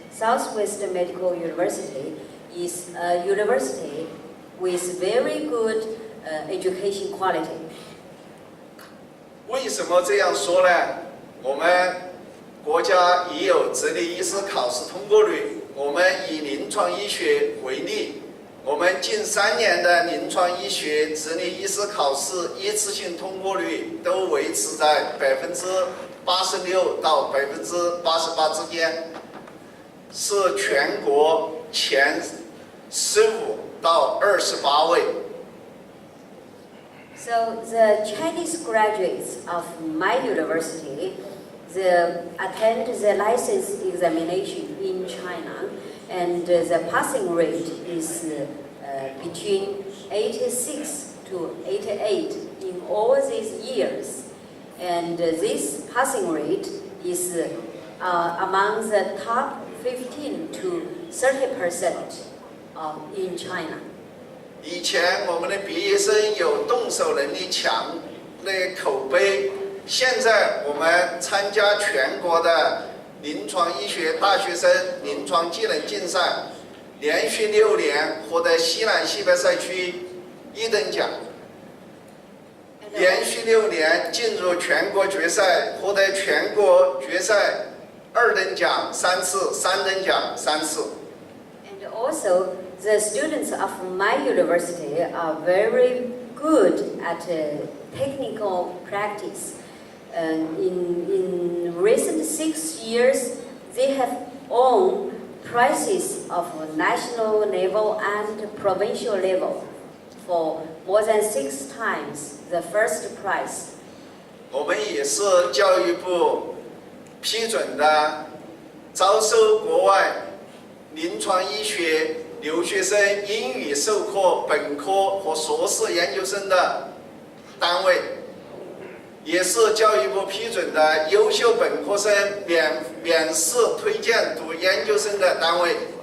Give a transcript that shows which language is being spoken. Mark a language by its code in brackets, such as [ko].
[en] Southwest Medical University is a university with very good education quality. [zh] 为什么这样说呢？我们国家已有执业医师考试通过率。我们以临床医学为例，我们近3年的临床医学执业医师考试一次性通过率都维持在86%到88%之间，是全国前15到28位。 [en] So the Chinese graduates of my university, attend the license examination in China, and the passing rate is between 86 to 88 in all these years. And this passing rate is among the top 15 to 30% in China. [zh] 以前我们的毕业生有动手能力强的口碑，现在我们参加全国的临床医学大学生临床技能竞赛，连续6年获得西南西北赛区1等奖，连续6年进入全国决赛，获得全国决赛2等奖3次，3等奖3次。 [en] And also, the students of my university are very good at technical practice. In recent 6 years, they have won prizes of national level and provincial level for more than 6 times the first prize. [zh] 我们也是教育部批准的招收国外临床医学留学生英语授课本科和硕士研究生的单位，也是教育部批准的优秀本科生免试推荐读研究生的单位。